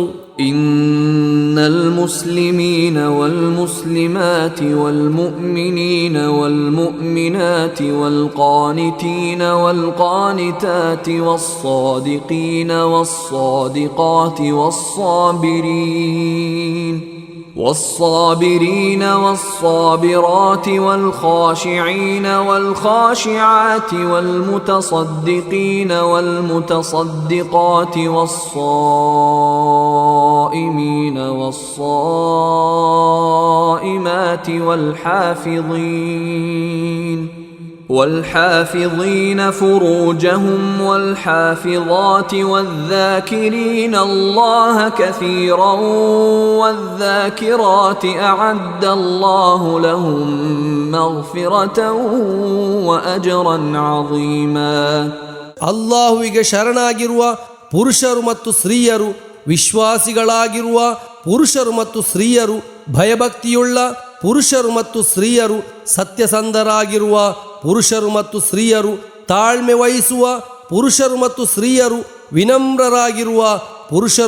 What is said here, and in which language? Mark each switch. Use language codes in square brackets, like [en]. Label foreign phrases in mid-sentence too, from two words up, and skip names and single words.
[ar] إن المسلمين والمسلمات والمؤمنين والمؤمنات والقانتين والقانتات والصادقين والصادقات وال والصابرين والصابرات والخاشعين والخاشعات والمتصدقين والمتصدقات والصائمين والصائمات والحافظين فروجهم والحافظات والذاكرين الله كثيرا والذاكرات أعد الله لهم مغفرة وأجرا عظيما. [kn] ಅಲ್ಲಾಹುವಿಗೆ ಶರಣಾಗಿರುವ ಪುರುಷರು ಮತ್ತು ಸ್ತ್ರೀಯರು, ವಿಶ್ವಾಸಿಗಳಾಗಿರುವ ಪುರುಷರು ಮತ್ತು ಸ್ತ್ರೀಯರು, ಭಯಭಕ್ತಿಯುಳ್ಳ ಪುರುಷರು ಮತ್ತು ಸ್ತ್ರೀಯರು, ಸತ್ಯಸಂಧರಾಗಿರುವ ಪುರುಷರು ಮತ್ತು ಸ್ತ್ರೀಯರು, ತಾಳ್ಮೆ ವಹಿಸುವ ಪುರುಷರು ಮತ್ತು ಸ್ತ್ರೀಯರು, ವಿನಮ್ರರಾಗಿರುವ ಪುರುಷರು